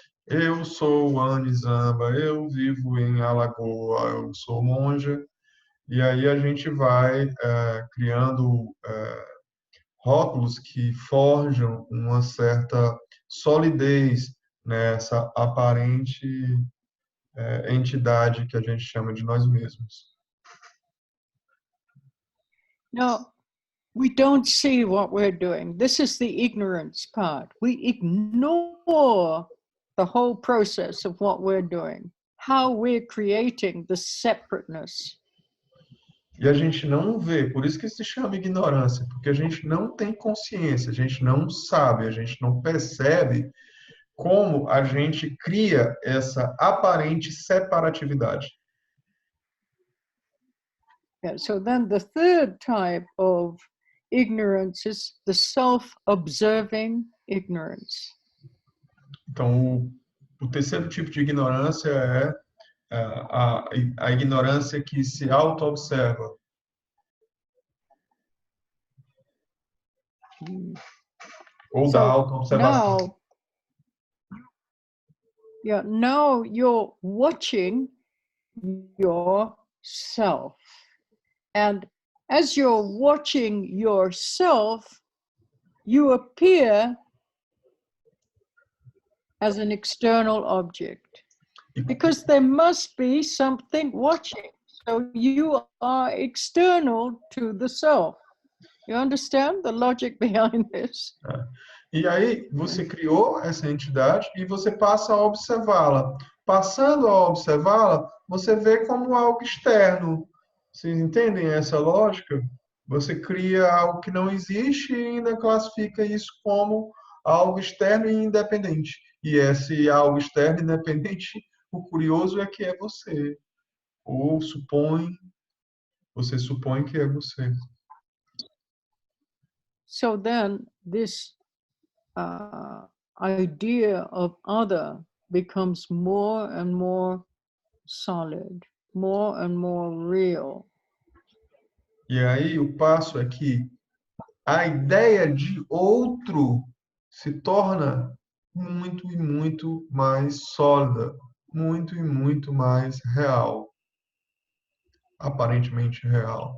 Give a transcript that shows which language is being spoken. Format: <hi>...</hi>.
<pt>Eu sou Anne Zamba, eu vivo em Alagoa, eu sou monja, e aí a gente vai criando rótulos que forjam uma certa solidez nessa aparente entidade que a gente chama de nós mesmos.</pt> <en>No, we don't see what we're doing. This is the ignorance part. We ignore the whole process of what we're doing, how we're creating the separateness.</en> <pt>E a gente não vê, por isso que se chama ignorância, porque a gente não tem consciência, a gente não sabe, a gente não percebe como a gente cria essa aparente separatividade.</pt> <en>Yeah, so then the third type of ignorance is the self-observing ignorance.</en> <pt>Então, o terceiro tipo de ignorância é a ignorância que se auto-observa. Ou da auto-observação.</pt> <en>Now you're watching yourself. And as you're watching yourself, you appear as an external object. Because there must be something watching. So you are external to the self. You understand the logic behind this?</en> <pt>E aí você criou essa entidade e você passa a observá-la. Passando a observá-la, você vê como algo externo. Vocês entendem essa lógica? Você cria algo que não existe e ainda classifica isso como algo externo e independente. E esse algo externo e independente, o curioso é que é você. Ou você supõe que é você.</pt> <en>So then this idea of other becomes more and more solid, more and more real.</en> <pt>E aí o passo é que a ideia de outro se torna muito e muito mais sólida, muito e muito mais real, aparentemente real.</pt>